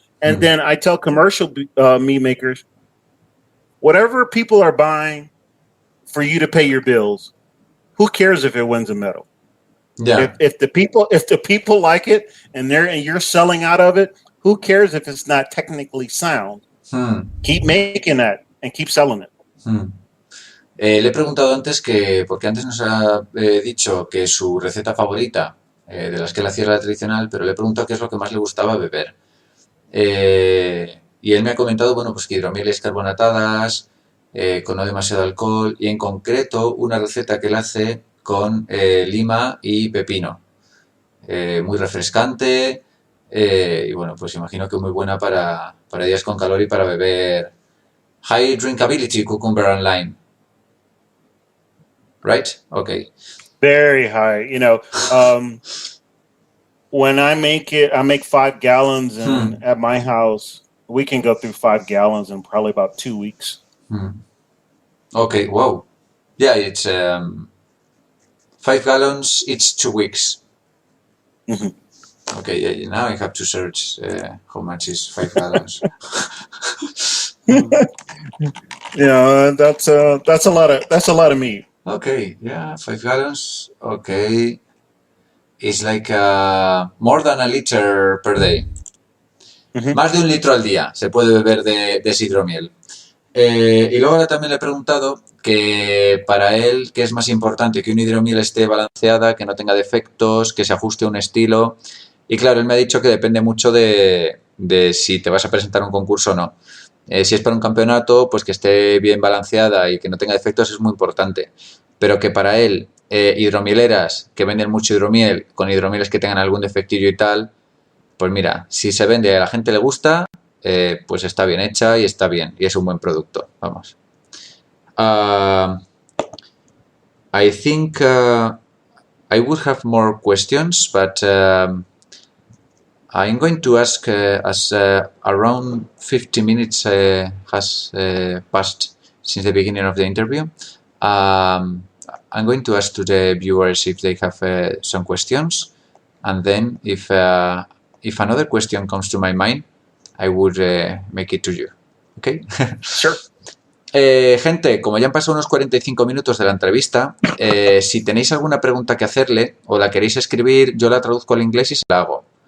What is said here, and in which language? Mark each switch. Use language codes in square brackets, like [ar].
[en] And then I tell commercial meat makers, whatever people are buying for you to pay your bills, who cares if it wins a medal? Yeah. If the people like it and you're selling out of it, who cares if it's not technically sound? Keep making that and keep selling it. [es] Le he preguntado antes porque antes nos ha dicho que su receta favorita, de las que él hacía la tradicional, pero le he preguntado qué es lo que más le gustaba beber. Y él me ha comentado, bueno, pues que hidromieles carbonatadas, con no demasiado alcohol, y en concreto una receta que él hace con lima y pepino. Muy refrescante, y bueno, pues imagino que muy buena para días con calor y para beber. [en] High drinkability cucumber and lime. Right? Okay. Very high. When I make it, I make 5 gallons, and at my house, we can go through 5 gallons in probably about 2 weeks. Okay, wow. Yeah, it's 5 gallons each 2 weeks. Okay, yeah, now I have to search how much is 5 gallons. Yeah, that's a lot of meat. Okay, yeah, 5 gallons. Okay, it's like more than a liter per day. [es] Más de 1 litro al día se puede beber de hidromiel. Y luego ahora también le he preguntado que para él, ¿qué es más importante? Que un hidromiel esté balanceada, que no tenga defectos, que se ajuste a un estilo. Y claro, él me ha dicho que depende mucho de si te vas a presentar a un concurso o no. Si es para un campeonato, pues que esté bien balanceada y que no tenga defectos es muy importante. Pero que para él, hidromieleras que venden mucho hidromiel, con hidromieles que tengan algún defectillo y tal, pues mira, si se vende y a la gente le gusta, pues está bien hecha y está bien. Y es un buen producto, vamos. [en] I think I would have more questions, but I'm going to ask, as around 50 minutes has passed since the beginning of the interview, I'm going to ask to the viewers if they have some questions, and then if another question comes to my mind, I would make it to you. Okay? Sure. [es] Gente, como ya han pasado unos 45 minutos de la entrevista, si tenéis alguna pregunta que hacerle o la queréis escribir, yo la traduzco al inglés y se la hago.